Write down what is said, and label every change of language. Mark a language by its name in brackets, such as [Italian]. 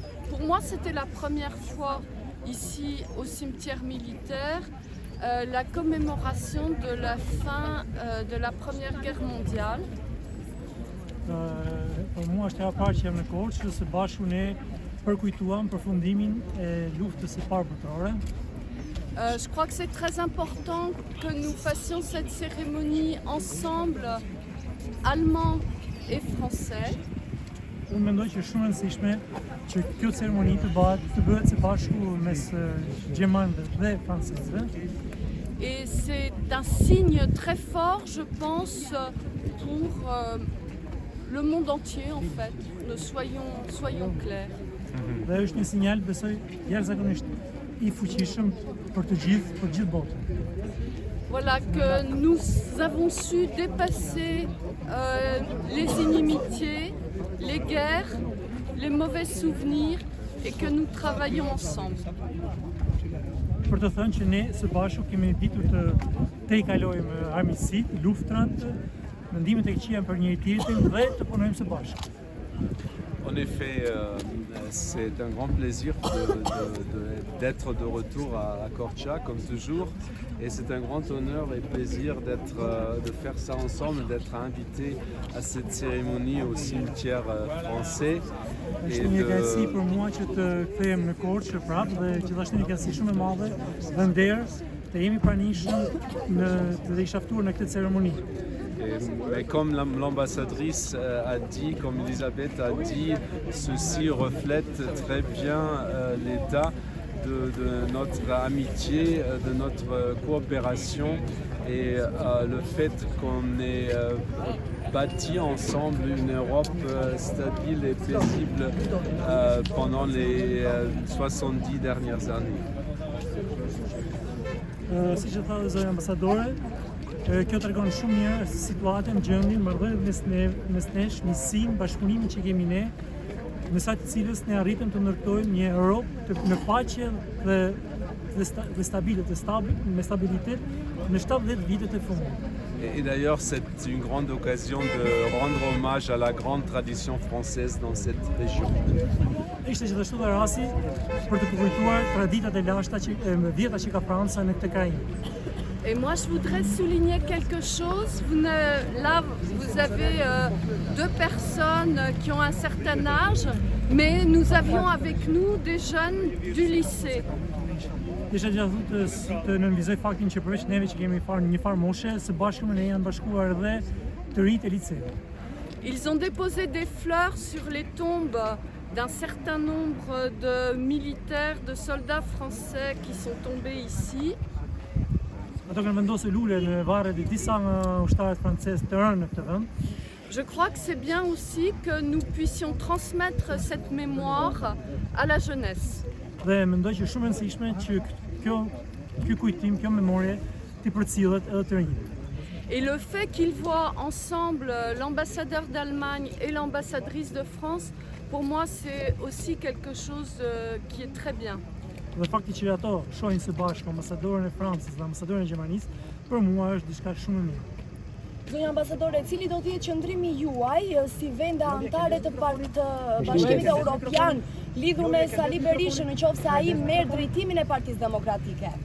[French] Pour moi, c'était la première fois ici au cimetière militaire. La commémoration de la fin de la Première Guerre mondiale. [Albanian] Për mua është e parë që jam në Korçë, së bashku ne përkujtuam përfundimin e luftës së parë botërore. [French] Je crois que c'est très important que nous fassions cette cérémonie ensemble, allemands et français. [Albanian] Unë mendoj që është shumë e rëndësishme që kjo ceremoni të bëhet së bashku mes gjermanëve dhe francezëve. [French] Et c'est un signe très fort, je pense, pour le monde entier en fait. Soyons clairs. [Albanian] Dhe është një sinjal, besoj, jashtëzakonisht I fuqishëm për gjithë botën. [French] Voilà, que nous avons su dépasser les inimitiés, les guerres, les mauvais souvenirs et que nous travaillons ensemble. [Albanian] Për të thënë që ne së bashku kemi ditur të kalojmë armiqësitë, luftrat, mendimet e këqija për njëri tjetrin dhe të punojmë së bashku. [French] En effet, c'est un grand plaisir d'être de retour à Korça, comme toujours. Et c'est un grand honneur et plaisir de faire ça ensemble, d'être invité à cette cérémonie au cimetière français. [Albanian] Është një kënaqësi për mua që të kthehem në Korçë prapë dhe gjithashtu një kënaqësi shumë e madhe dhe nder të jemi pranishëm të isha ftuar në këtë ceremoni. [French] Mais comme l'ambassadrice a dit, comme Elisabeth a dit, ceci reflète très bien l'état de notre amitié, de notre coopération et le fait qu'on ait bâti ensemble une Europe stable et paisible pendant les 70 dernières années. [Albanian] Si që tha dhe zëri ambasadore, kjo tregon shumë mirë situatën, gjendjen, marrëdhënien mes nesh, misin, bashkëpunimin që kemi ne, në sa të cilës ne arritëm të ndërtojmë një Europë në paqe dhe stabile, me stabilitet në 70 vitet e fundit. [French] Et d'ailleurs, c'est une grande occasion de rendre hommage à la grande tradition française dans cette région. [Albanian] Ishte gjithashtu dhe rasti për të kujtuar traditat e lashta vjeta që ka Franca në këtë krajinë. [French] Et moi, je voudrais souligner quelque chose. Là, vous avez deux personnes qui ont un certain âge, mais nous avions avec nous des jeunes du lycée. [Albanian] Isha gjithashtu të nënvizoj faktin që përveç neve që kemi një farë moshe, së bashku me ne janë bashkuar edhe të rinjtë e liceut. [French] Ils ont déposé des fleurs sur les tombes d'un certain nombre de militaires, de soldats français qui sont tombés ici. [Albanian] Ato kanë vendosur lule në varret e disa ushtarët francezë të rënë në këtë vend. [French] Je crois que c'est bien aussi que nous puissions transmettre cette mémoire à la jeunesse. [Albanian] Dhe mendoj që shumë e rëndësishme që ky kujtim, kjo memorie t'i përcillet edhe të rinjtë. [French] Et le fait qu'ils voient ensemble l'ambassadeur d'Allemagne et l'ambassadrice de France, pour moi c'est aussi quelque chose qui est très bien. [Albanian] Dhe fakti që ato shohin së bashku ambasadorën e Francës dhe ambasadorën e Gjermanisë, për mua është diçka shumë e mirë. Zonja ambasadore, cili do të jetë qëndrimi juaj si vende anëtare të Bashkimit Evropian lidhur me Sali Berishën nëse ai merr drejtimin e Partisë Demokratike?